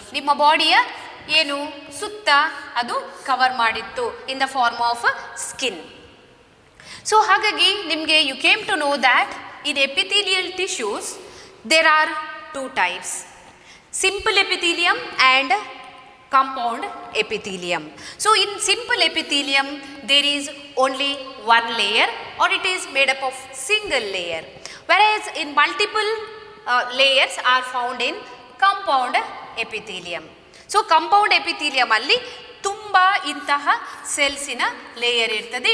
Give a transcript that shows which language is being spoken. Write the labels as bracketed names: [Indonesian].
[Kannada] ನಿಮ್ಮ ಬಾಡಿಯ ಏನು ಸುತ್ತ ಅದು ಕವರ್ ಮಾಡಿತ್ತು [English] In the form of skin. [Kannada] So ಹಾಗಾಗಿ ನಿಮಗೆ [English] You came to know that in epithelial tissues there are 2 types, simple epithelium and compound epithelium. So in simple epithelium there is only one layer or it is made up of single layer, whereas in multiple layers are found in compound epithelium. [Kannada] So compound epithelium ಅಲ್ಲಿ ತುಂಬ ಇಂತಹ ಸೆಲ್ಸಿನ layer ಇರ್ತದೆ.